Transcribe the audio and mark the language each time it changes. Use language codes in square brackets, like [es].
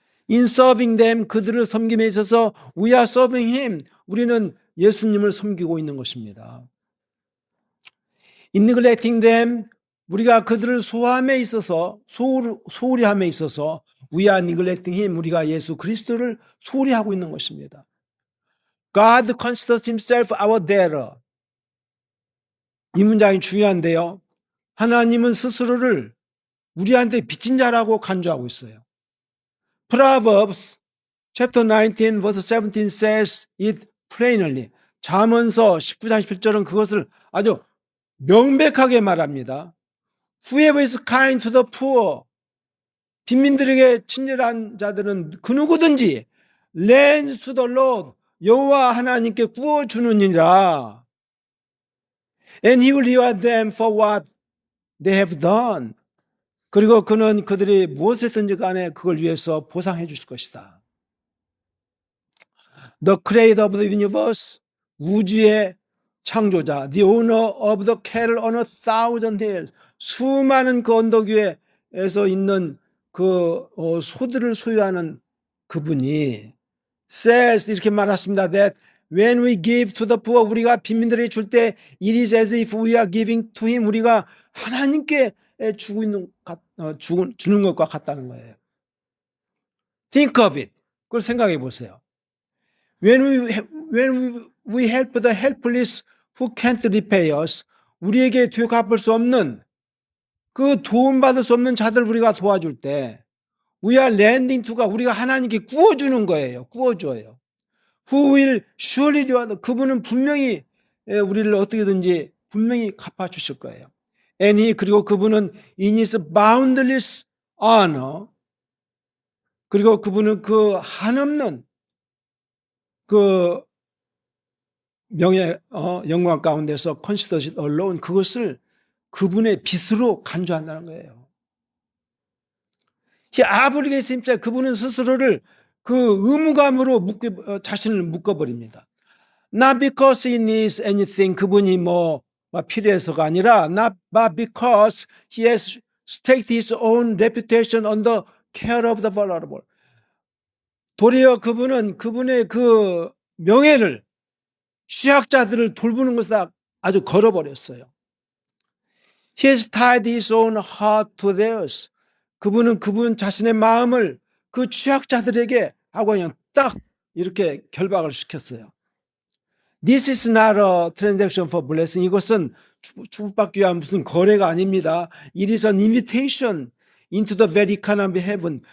[en] In serving them, [ko] 그들을 섬김에 있어서 [en] we are serving him. [ko] 우리는 예수님을 섬기고 있는 것입니다. [en] In neglecting them, [ko] 우리가 그들을 소홀히 함에 있어서 [en] we are neglecting him. [ko] 우리가 예수 그리스도를 소홀히 하고 있는 것입니다. [en] God considers himself our debtor. [ko] 이 문장이 중요한데요. 하나님은 스스로를 우리한테 빚진 자라고 간주하고 있어요. [en] Proverbs chapter 19 verse 17 says it plainly. [ko] 잠언서 19장 17절은 그것을 아주 명백하게 말합니다. [en] Whoever is kind to the poor, [ko] 빈민들에게 친절한 자들은 그 누구든지 [en] lends to the Lord, [ko] 여호와 하나님께 구워주느니라. [en] And he will reward them for what they have done. [ko] 그리고 그는 그들이 무엇을 했든지 간에 그걸 위해서 보상해 주실 것이다. [en] The creator of the universe, [ko] 우주의 창조자, [en] the owner of the cattle on 1,000 hills, [ko] 수많은 그 언덕 위에서 있는 그 소들을 소유하는 그분이 [en] says [ko] 이렇게 말했습니다. [en] That when we give to the poor, [ko] 우리가 빈민들에게 줄 때 [en] it is as if we are giving to him, [ko] 우리가 하나님께 주는 것과 같다는 거예요. [en] Think of it. [ko] 그걸 생각해 보세요. [en] When we help the helpless who can't repay us, [ko] 우리에게 되갚을 수 없는 그 도움받을 수 없는 자들 우리가 도와줄 때 [en] we are lending to [ko] 가 우리가 하나님께 구워주는 거예요. 구워줘요. [en] Who will surely reward, [ko] 그분은 분명히 우리를 어떻게든지 분명히 갚아주실 거예요. [en] And he, [ko] 그리고 그분은 [en] in his boundless honor, [ko] 그리고 그분은 그 한없는 그 명예 영광 가운데서 [en] considers it alone, [ko] 그것을 그분의 빛으로 간주한다는 거예요. [en] He obligates himself, [ko] 그분은 스스로를 그 의무감으로 자신을 묶어버립니다. [en] Not because he needs anything, [ko] 그분이 뭐 필요해서가 아니라 [en] not but because he has staked his own reputation on the care of the vulnerable. [ko] 도리어 그분은 그분의 그 명예를 취약자들을 돌보는 것에 아주 걸어버렸어요. [en] He has tied his own heart to theirs. [ko] 그분은 그분 자신의 마음을 그 취약자들에게 하고 그냥 딱 이렇게 결박을 시켰어요. [en] This is not a transaction for blessing. [ko] 이것은 축복받기 위한 무슨 거래가 아닙니다. [en] It is an invitation into the very economy of heaven.